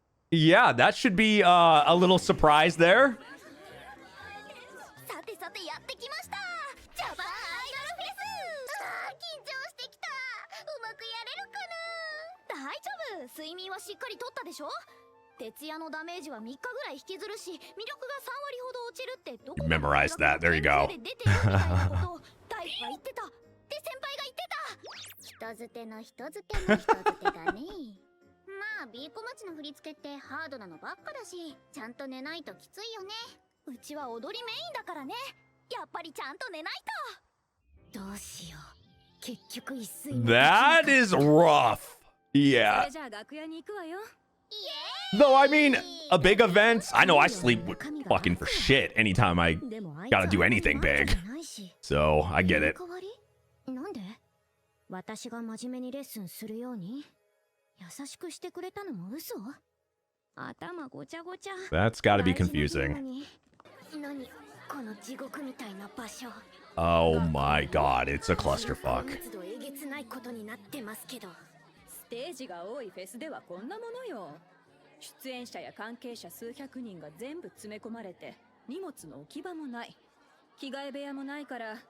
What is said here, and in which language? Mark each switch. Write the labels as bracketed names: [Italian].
[English] Yeah, that should be a little surprise there. [Japanese] さてさてやってきました。ジャパンアイドルフェス。緊張してきた。うまくやれるかな。大丈夫。睡眠はしっかりとったでしょ。徹夜のダメージは3日ぐらい引きずるし、魅力が3割ほど落ちるってどこか [English] Memorize that. There you go. [Japanese] 出てるみたいなことを大夫が言ってた。で先輩が言ってた。人づての人づての人づてだね。まあ B 小町の振り付けってハードなのばっかだし、ちゃんと寝ないときついよね。うちは踊りメインだからね。やっぱりちゃんと寝ないと。どうしよう。結局一睡も。 [English] That is rough. Yeah. [Japanese] それじゃあ楽屋に行くわよ。 [English] Though, I mean, a big event, I know I sleep fucking for shit anytime I gotta do anything big. So, I get it. [Japanese] なんで？私が真面目にレッスンするように優しくしてくれたのも嘘？頭ごちゃごちゃ。 [English] That's gotta be confusing. [Japanese] 何この地獄みたいな場所。 [English] Oh my god, it's a clusterfuck. [Japanese] えげつないことになってますけど。ステージが多いフェスではこんなものよ。出演者や関係者数百人が全部詰め込まれて、荷物の置き場もない。着替え部屋もないから、